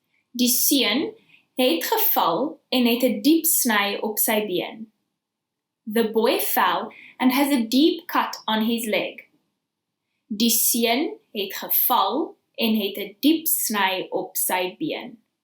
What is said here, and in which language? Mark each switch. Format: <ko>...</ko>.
<af>Die seun het geval en het 'n diep sny op sy been.</af> <en>The boy fell and has a deep cut on his leg.</en> <af>Die seun het geval en het 'n diep sny op sy been.</af>